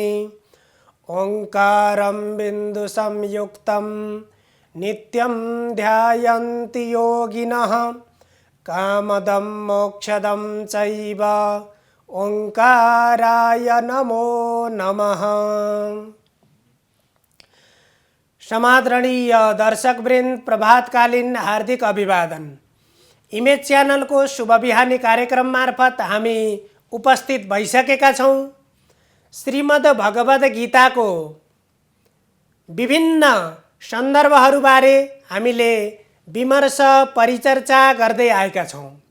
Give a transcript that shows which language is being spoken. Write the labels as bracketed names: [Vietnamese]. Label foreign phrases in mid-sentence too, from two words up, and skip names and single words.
[Sanskrit] ओंकारं बिन्दुसंयुक्तं नित्यं ध्यायन्ति योगिनः कामदं मोक्षदं चैव ओंकाराय नमो नमः। [Nepali] समादरणीय दर्शकवृन्द, प्रभातकालीन हार्दिक अभिवादन। इमेज च्यानल को शुभ बिहानी कार्यक्रम मार्फत हामी उपस्थित भइसकेका छौं। श्रीमद् भगवद गीता को विभिन्न सन्दर्भहरूबारे हामीले विमर्श परिचर्चा गर्दै आएका छौं।